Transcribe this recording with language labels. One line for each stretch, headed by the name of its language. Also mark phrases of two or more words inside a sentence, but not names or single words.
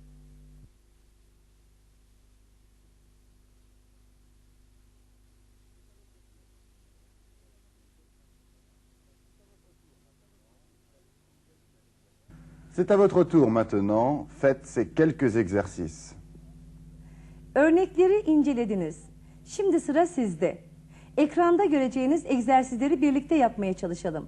French: C'est à votre tour maintenant. Faites ces quelques exercices.
Turkish: Örnekleri incelediniz. Şimdi sıra sizde. Ekranda göreceğiniz egzersizleri birlikte yapmaya çalışalım.